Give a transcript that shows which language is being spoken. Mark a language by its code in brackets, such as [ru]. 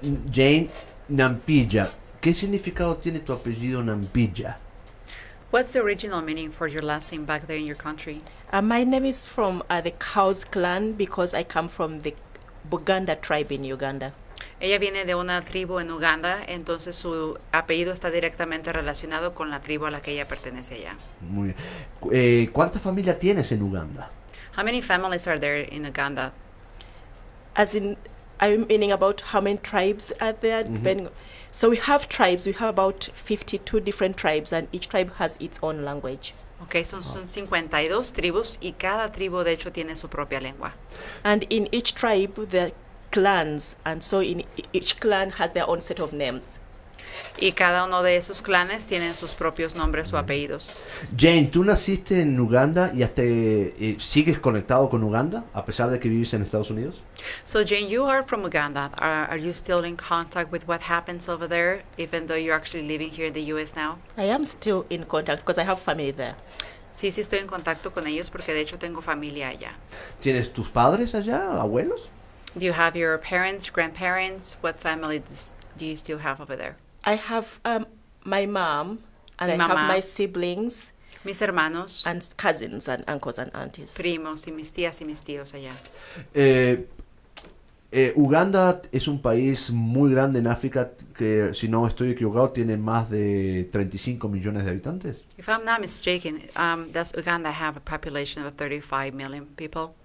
[es] Jane Nampijja, ¿qué significado tiene tu apellido Nampijja? [en] What's the original meaning for your last name back there in your country? My name is from the Cows clan because I come from the Buganda tribe in Uganda. [es] Ella viene de una tribu en Uganda, entonces su apellido está directamente relacionado con la tribu a la que ella pertenece allá. Muy bien. ¿Cuánta familia tienes en Uganda? [en] How many families are there in Uganda? As in, I'm meaning about how many tribes are there? Mm-hmm. So we have tribes. We have about 52 different tribes, and each tribe has its own language. [es] Okay, son 52 tribus y cada tribu de hecho tiene su propia lengua. [en] And in each tribe, there are clans, and so in each clan has their own set of names. [es] Y cada uno de esos clanes tienen sus propios nombres o apellidos. Jane, tú naciste en Uganda y hasta sigues conectado con Uganda a pesar de que vives en Estados Unidos. [en] So Jane, you are from Uganda. Are you still in contact with what happens over there, even though you're actually living here in the U.S. now? I am still in contact because I have family there. [es] Sí, sí estoy en contacto con ellos porque de hecho tengo familia allá. ¿Tienes tus padres allá, abuelos? [en] Do you have your parents, grandparents? What families do you still have over there? I have my mom, and [es] Mi [en] I [es] mamá, [en] have my siblings [es] mis hermanos, [en] and cousins and uncles and aunties. [es] primos y mis tías y mis tíos allá. Uganda es un país muy grande en África que, si no estoy equivocado, tiene más de 35 millones de habitantes. [en] If I'm not mistaken, does Uganda have a population of 35 million people?